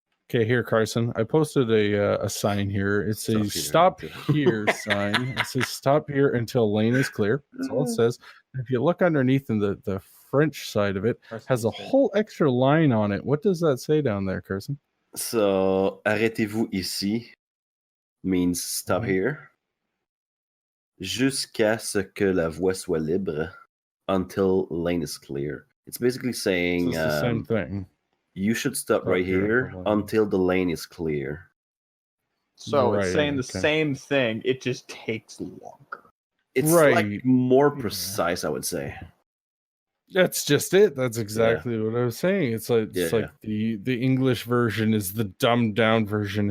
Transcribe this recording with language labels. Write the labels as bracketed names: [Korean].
[English] Okay, here, Carson. I posted a sign here. It's a Stop here. here sign. It says stop here until lane is clear. That's all it says. If you look underneath in the French side of it, has a whole extra line on it. What does that say down there, Carson? So, [French] arrêtez-vous ici [English] means stop here. [French] Jusqu'à ce que la voie soit libre [English] until lane is clear. It's basically So saying it's the same thing. you should stop right here until the lane is clear. So it's Right, saying the okay. same thing. It just takes longer. It's Right. like more precise, I would say. That's just it. That's exactly what I was saying. It's like the English version is the dumbed down version.